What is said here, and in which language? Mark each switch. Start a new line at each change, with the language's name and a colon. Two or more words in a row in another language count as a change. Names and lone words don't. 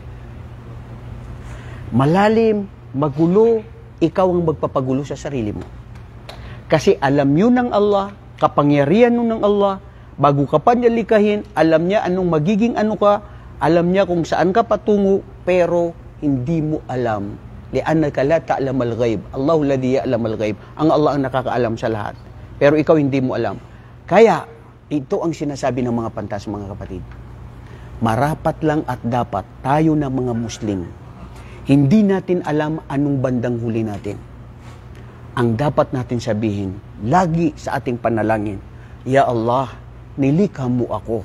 Filipino: Malalim, magulo, ikaw ang magpapagulo sa sarili mo. Kasi alam yun ng Allah, kapangyarihan nun ng Allah, bago ka pa niya likahin, alam niya anong magiging ano ka, alam niya kung saan ka patungo, pero hindi mo alam.
Arabic: Li'annaka la ta'lamal ghaib. Allahu ladhi ya'lamal ghaib.
Filipino: Ang Allah ang nakakaalam sa lahat. Pero ikaw hindi mo alam. Kaya, ito ang sinasabi ng mga pantas, mga kapatid. Marapat lang at dapat tayo na mga Muslim, hindi natin alam anong bandang huli natin. Ang dapat natin sabihin, lagi sa ating panalangin, Ya Allah, nilikha mo ako.